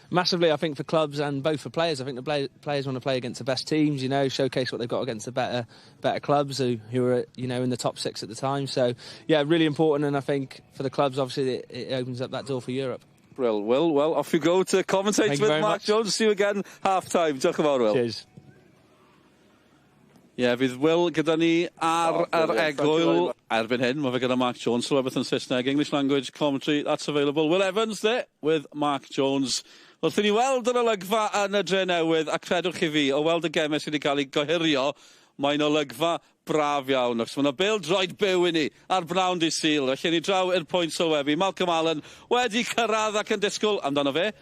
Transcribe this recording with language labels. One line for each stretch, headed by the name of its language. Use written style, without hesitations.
English: Massively, I think, for clubs and both for players. I think the players want to play against the best teams, showcase what they've got against the better clubs who are, in the top 6 at the time. So, yeah, really important. And I think for the clubs, obviously, it opens up that door for Europe. Well, off you go to commentate with Mark Jones. See you again half-time.
Welsh: Diolch yn fawr, Will.
English: Cheers.
Welsh: Fydd Will gyda ni ar yr egwyl erbyn hyn. Mae fe gyda Mark Jones,
English: so everything Saesneg, English language commentary, that's available. Will Evans there with Mark Jones.
Welsh: Wrth i ni weld yr olygfa yn y dre newydd, a credwch chi fi, o weld y gemau sydd wedi cael ei gohirio, mae'n olygfa braf iawn. Ac mae yna bêl-droed byw i ni ar bnawn di Sul. Felly ni draw i'r pwynt sylwebu. Malcolm Allen wedi cyrraedd ac yn disgwyl amdano fe.